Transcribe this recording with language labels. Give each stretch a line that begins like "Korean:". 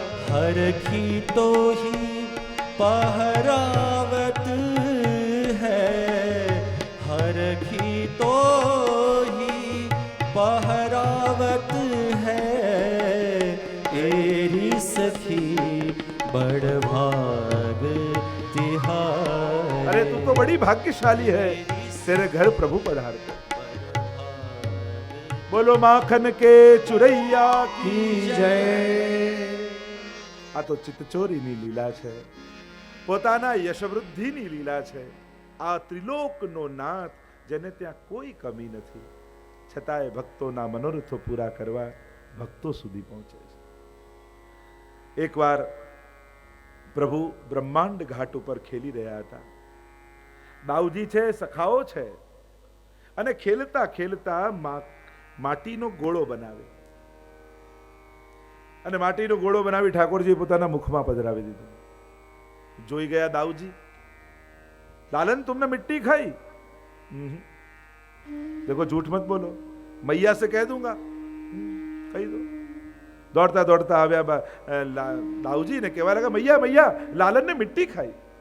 Hindi: हरखी तो ही पहरावत है, हरखी तो ही पहरावत है, एरी सखी बड़ भाग तिहारे. अरे तू तो बड़ी भाग्यशाली है, तेरे घर प्रभु पधारते. बोलो माखन के चुरैया की जय.
Gujarati: આ તો ચિત્તચોરીની લીલા છે, પોતાના યશવૃદ્ધિની લીલા છે. આ ત્રિલોકનો નાથ, જેને ત્યાં કોઈ કમી નથી, છતાંય ભક્તોના મનોરથો પૂરા કરવા ભક્તો સુધી પહોંચે છે. એકવાર પ્રભુ બ્રહ્માંડ ઘાટ ઉપર ખેલી રહ્યા હતા. દાઉજી છે, સખાઓ છે, અને ખેલતા ખેલતા માટીનો ગોળો બનાવે, અને માટીનો ગોળો બનાવી ઠાકોરજી પોતાના મુખમાં પધરાવી દીધો. જોઈ ગયા દાઉજી,
Hindi: लालन तुमने मिट्टी खाई? देखो झूठ मत बोलो, मैया से कह दूंगा, कही दो. दौड़ता दौड़ता आव्या दाऊजी ने कहवा लगा, मैया मैया लालन ने मिट्टी खाई.